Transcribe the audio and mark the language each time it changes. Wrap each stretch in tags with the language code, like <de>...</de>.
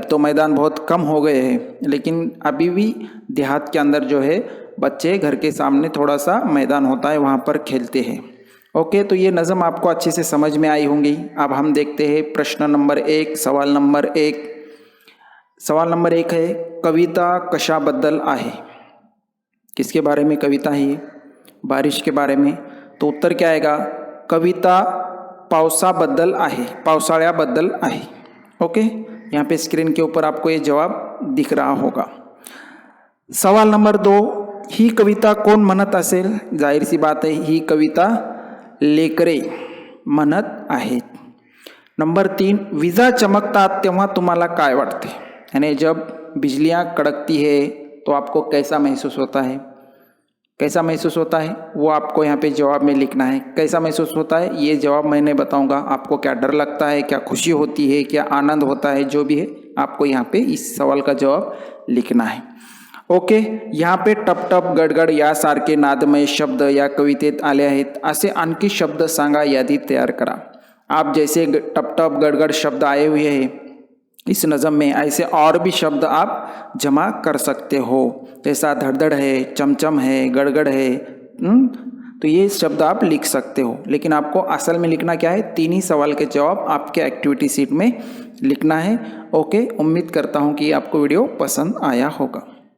<hi>अब तो मैदान बहुत कम हो गए हैं, लेकिन अभी भी देहात के अंदर जो है बच्चे घर के सामने थोड़ा सा मैदान होता है, वहाँ पर खेलते हैं। ओके, तो ये नज़म आपको अच्छे से समझ में आई होंगी। अब हम देखते हैं प्रश्न नंबर 1, सवाल नंबर 1। सवाल नंबर 1 है,</hi> <mr>कविता कशाबद्दल आहे।</mr> <hi>किसके बारे में कविता है ये, बारिश के बारे में। तो उत्तर क्या आएगा,</hi> <mr>कविता पावसाबद्दल आहे, पावसाळ्याबद्दल आहे।</mr> <hi>ओके, यहाँ पे स्क्रीन के ऊपर आपको ये जवाब दिख रहा होगा।</hi> <mr>सवाल नंबर 2, ही कविता कोण म्हणत असेल।</mr> <hi>जाहीर सी बात है,</hi> <mr>ही कविता लेकरे म्हणत आहेत।</mr> <hi>नंबर 3,</hi> <mr>विजा चमकतात तेव्हा तुम्हाला काय वाटते,</mr> <hi>यानी जब बिजलियाँ कड़कती है तो आपको कैसा महसूस होता है, कैसा महसूस होता है वो आपको यहाँ पे जवाब में लिखना है। कैसा महसूस होता है ये जवाब मैंने बताऊंगा। आपको क्या डर लगता है, क्या खुशी होती है, क्या आनंद होता है, जो भी है आपको यहाँ पे इस सवाल का जवाब लिखना है। ओके, यहाँ पे</hi> <mr>टप टप गडगड यासारखे नादमय शब्द या कवितेत आले आहेत। असे आणखी शब्द सांगा, यादी तैयार करा।</mr> <hi>आप जैसे टप टप गडगड शब्द आए हुए हैं इस नज़म में, ऐसे और भी शब्द आप जमा कर सकते हो। जैसा धड़धड़ है, चमचम है, गड़गड़ है, तो ये शब्द आप लिख सकते हो। लेकिन आपको असल में लिखना क्या है, 3 ही सवाल के जवाब आपके एक्टिविटी शीट में लिखना है। ओके, उम्मीद करता हूँ कि आपको वीडियो पसंद आया होगा।</hi>